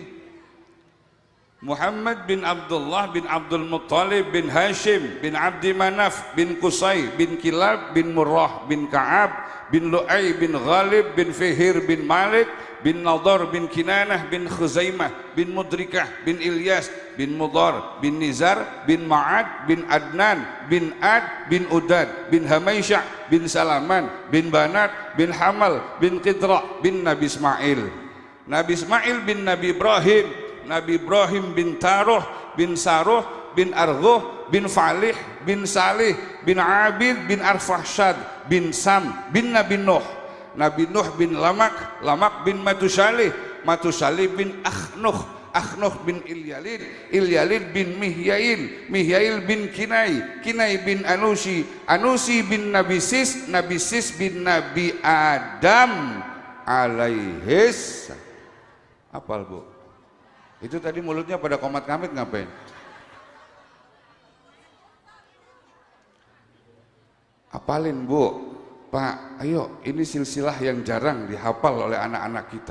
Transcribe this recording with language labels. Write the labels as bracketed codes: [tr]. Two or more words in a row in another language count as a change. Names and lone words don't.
[id] Muhammad bin Abdullah bin Abdul Muttalib bin Hashim bin Abdi Manaf bin Qusay bin Kilab bin Murrah bin Ka'ab bin Lu'ay bin Ghalib bin Fihir bin Malik bin Nadar bin Kinanah bin Khuzaimah bin Mudrikah bin Ilyas bin Mudar bin Nizar bin Ma'ad bin Adnan bin Ad bin Udad bin Hamaisyah bin Salaman bin Banat bin Hamal bin Qidra bin Nabi Ismail. Nabi Ismail bin Nabi Ibrahim, Nabi Ibrahim bin Taruh bin Saruh bin Arghuh bin Falih bin Salih bin Abid bin Arfahshad bin Sam bin Nabi Nuh, Nabi Nuh bin Lamak, Lamak bin Matusalih, Matusalih bin Akhnuh, Akhnuh bin Ilyalid, Ilyalid bin Mihyail, Mihyail bin Kinai, Kinai bin Anusi, Anusi bin Nabisis, Nabisis bin Nabi Adam alaihis. Apal bu? Itu tadi mulutnya pada komat kamit ngapain? Apalin bu, Pak, ayo ini silsilah yang jarang dihafal oleh anak-anak kita.